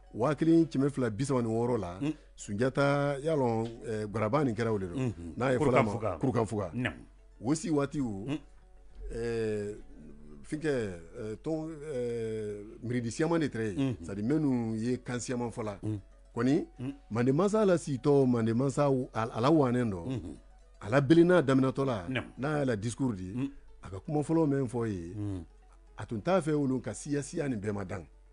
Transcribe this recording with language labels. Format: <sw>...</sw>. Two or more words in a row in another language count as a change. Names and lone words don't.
<bm>1936 la Sunjata y'a lɔn Gwaraba nin kɛra o de don n'a ye fɔla ma Kurukanfuga o si waati o finkɛ ton miridi siaman de tɛrɛ ye</bm> <fr>c'est à dire</fr> <bm>minnu ye kan siaman fɔla kɔni manden mansa la sitɔ manden mansa a la wanen dɔ a la belenna daminɛtɔ la n'a y'a la discours di a ka kuma fɔlɔ min fɔ ye a tun t'a fɛ olu ka siya nin bɛɛ ma dan</bm>